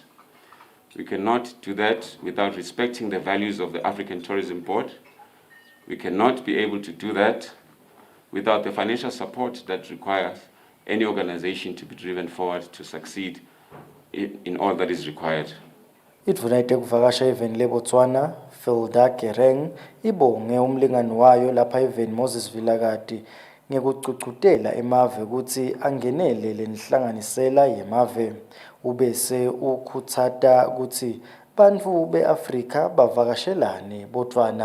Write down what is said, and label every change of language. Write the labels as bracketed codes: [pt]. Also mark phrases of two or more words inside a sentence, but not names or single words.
[en] We cannot do that without respecting the values of the African Tourism Board. We cannot be able to do that without the financial support that requires any organization to be driven forward to succeed in all that is required. [ss] Idvuna itekuvakasha eveni leBotswana Filda Kereng ibonge umlingani wayo lapha eveni Moses Vilakati ngekucucutela emave ukuthi angenele lenhlanganisela yemave ubese ukhutsata ukuthi bantfu beAfrika bavakashelane Botswana.